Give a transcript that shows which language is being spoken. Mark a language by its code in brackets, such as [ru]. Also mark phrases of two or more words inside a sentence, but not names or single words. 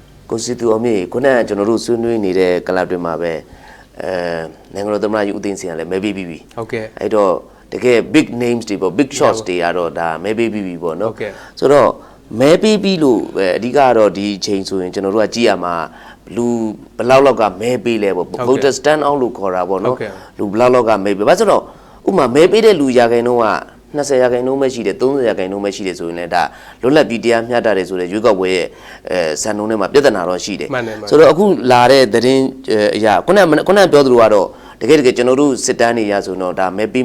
[my] constitution ခုနကကျွန်တော်တို့ဆွေးနွေးနေတဲ့ club တွေမှာပဲနိုင်ငံတော်သမ္မတယူအသိန်းစင်ကလည်းမဲပေးပြီးပြီဟုတ်ကဲ့အဲ့တော့တကယ် [en] big names [my] တွေပေါ့ [en] big shots [my] တွေကတော့ဒါမဲပေးပြီးပြီပေါ့နော်ဆိုတော့မဲပေးပြီးလို့အဓိကတော့ဒီချိန်ဆိုရင်ကျွန်တော်တို့ကကြည့်ရမှာလူဘလောက်လောက်ကမဲပေးလဲပေါ့ [en] voter stand out [my] လို့ခေါ်တာပေါ့နော်လူဘလောက်လောက်ကမဲပေးဘာဆိုတော့ဥမာမဲပေးတဲ့လူရာခိုင်နှုန်းက20ရာခိုင်နှုန်းပဲရှိ တယ်30ရာခိုင်နှုန်းပဲရှိတယ်ဆိုရင်လည်းဒါလွတ်လပ်ပြီးတရားမျှတတယ်ဆိုတဲ့ရွေးကောက်ပွဲရဲ့စံနှုန်းထဲမှာပြဿနာတော့ရှိတယ်ဆိုတော့အခုလာတဲ့သတင်းအရာခုနပြောသလိုကတော့တကယ်ကျွန်တော်တို့စစ်တမ်းတွေရဆိုတော့ဒါမဲပေး